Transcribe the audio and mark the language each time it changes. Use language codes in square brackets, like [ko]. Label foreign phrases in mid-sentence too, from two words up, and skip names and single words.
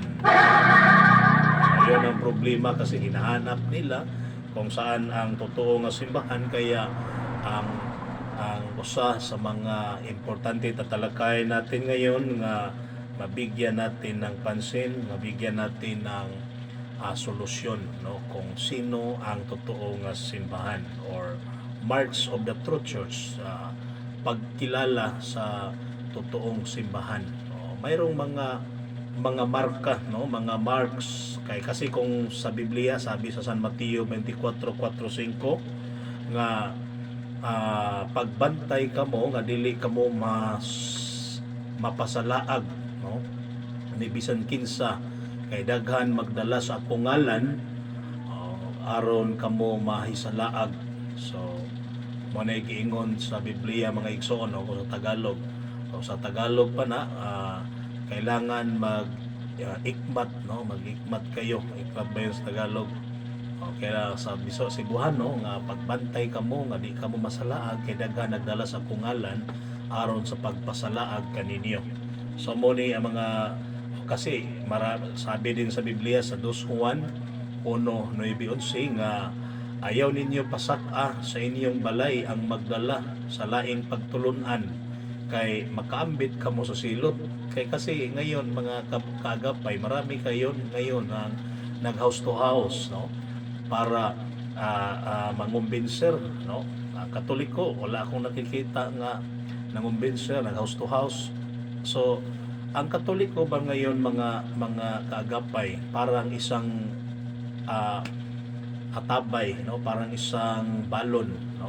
[tl] Yun ang problema kasi hinahanap nila kung saan ang totoo nga simbahan, kaya ang usa sa mga importante tatalakay natin ngayon nga mabigyan natin ng pansin, mabigyan natin ng solusyon, no, kung sino ang totoo nga simbahan or [en] March of the True Church, [tl] pagkilala sa totoong simbahan. [ceb] No? [tl] Mayroong mga marka, no, mga marks kasi kung sa Biblia sabi sa San Mateo 24:4-5 [ceb] nga pagbantay kamo nga dili kamo mapasalaag, no, ni bisan kinsa kay daghan magdala sa akong ngalan aron kamo mahisalaag. So mo na giingon sa Biblia mga igsoon, no, kung sa Tagalog. [tl] So sa Tagalog pa na kailangan ikmat, no, mag-ikmat kayo. Ikmat ba yun sa Tagalog? [ceb] Kaya sa Biso Cebuano nga pagbantay kamo nga di kamo masalaag kay daghan nagdala sa kungalan aron sa pagpasalaag kaninyo. So mo ni ang mga [tl] kasi sabi din sa Biblia [ceb] sa 2 Juan 1:9-11 nga ayaw ninyo pasaka sa inyong balay ang magdala sa laing pagtulunan kay makaambit kamo sa silot. [tl] Kay kasi ngayon mga kaagapay marami kayon ngayon ang nag [en] house to house, [tl] no, para mangumbinser, no. Katoliko wala akong nakikita nga nangumbinser nag [en] house to house. [tl] So ang Katoliko ba ngayon mga kaagapay parang isang atabay, no, parang isang balon, no.